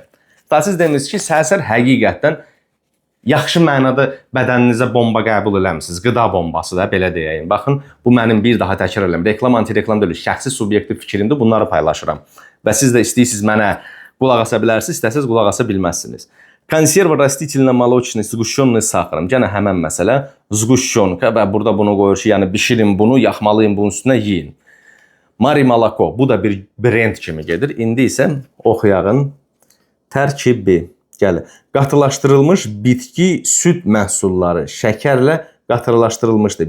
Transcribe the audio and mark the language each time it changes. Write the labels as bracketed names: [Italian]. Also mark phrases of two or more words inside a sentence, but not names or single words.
[Azerbaijani] Daha siz demirsiniz ki, səhər-səhər həqiqətən yaxşı mənada bədəninizə bomba qəbul eləmisiniz. Qida bombası da, belə deyəyim. Baxın, bu mənim bir daha təkrar edirəm. Reklam, anti-reklam deyil, şəxsi subyektiv fikrimdir, bunları paylaşıram. Və siz də istəyirsiniz mənə qulaq asa bilərsiniz, istəsiniz qulaq asa bilməzsiniz. [Russian] Konserva rastительно-молочный сгущенный сахаром. [Azerbaijani] Gənə həmən məsələ. Zguşyonka və burada bunu qoyur ki, yəni bişirin bunu, yaxmalayın bunun üstünə yeyin. Mari Malako, bu da bir brend kimi gedir. İndi isə oxuyağın tərkibi. Gəlir. Qatılaşdırılmış bitki süd məhsulları şəkərlə qatılaşdırılmışdır.